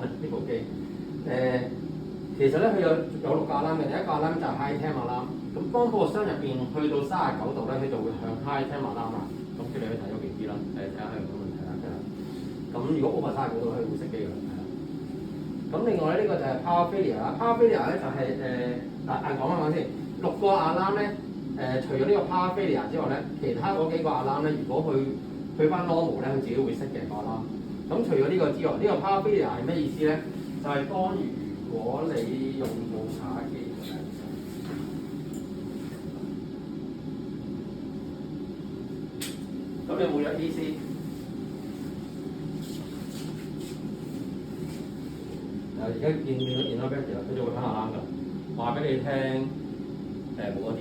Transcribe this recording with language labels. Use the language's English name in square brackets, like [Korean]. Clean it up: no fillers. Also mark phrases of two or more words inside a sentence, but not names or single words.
[Cantonese] 呢部機其實咧佢有6個 alarm 嘅。第一個 alarm 就係 [English] high temp alarm。 [Cantonese] 咁當個箱入邊去到39度咧，佢就會向 [English] high temp alarm [Cantonese] 啦。咁叫你去睇個 BB 啦，睇下係有冇問題啦。咁如果 over 39度，佢會熄機㗎啦。咁另外咧，呢個就係 [English] power failure [Cantonese] 啦。 [English] power failure [Cantonese] 咧就係講翻先，6個 alarm 咧除咗呢個 [English] power failure [Cantonese] 之外咧，其他嗰幾個 alarm 咧，如果去翻 normal 咧，佢自己會熄嘅個 alarm。咁除咗呢個之外，呢個 [English] power failure [Cantonese] 係咩意思咧？就係當如果你用到茶機，咁你冇咗 AC。而家見到 battery 佢就會響 alarm 㗎，話俾你聽冇咗電。